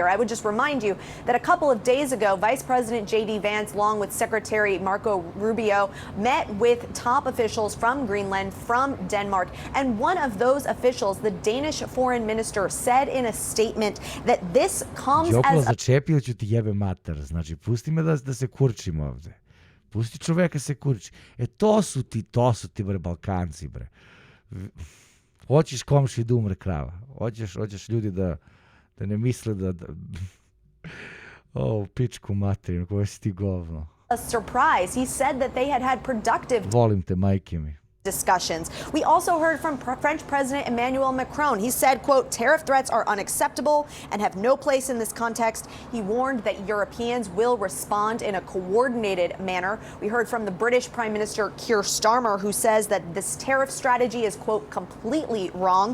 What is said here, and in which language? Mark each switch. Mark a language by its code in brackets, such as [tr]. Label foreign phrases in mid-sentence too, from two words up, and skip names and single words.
[en] I would just remind you that a couple of days ago, Vice President J.D. Vance, along with Secretary Marco Rubio, met with top officials from Greenland, from Denmark. And one of those officials, the Danish foreign minister, said in a statement that this comes Đoklo as a [sr] začepio ću ti jebe mater. Znači, pusti me da se kurčim ovde. Pusti čoveka se kurči. To su ti bre Balkanci, bre. Hoćeš komši da umre krava. Hoćeš ljudi da ne misle da pičku materinu, koja si ti govno. [en] surprise. He said that they had productive [sr] Volim te, majke mi. [en] discussions. We also heard from French President Emmanuel Macron. He said, quote, tariff threats are unacceptable and have no place in this context. He warned that Europeans will respond in a coordinated manner. We heard from the British Prime Minister Keir Starmer, who says that this tariff strategy is, quote, completely wrong.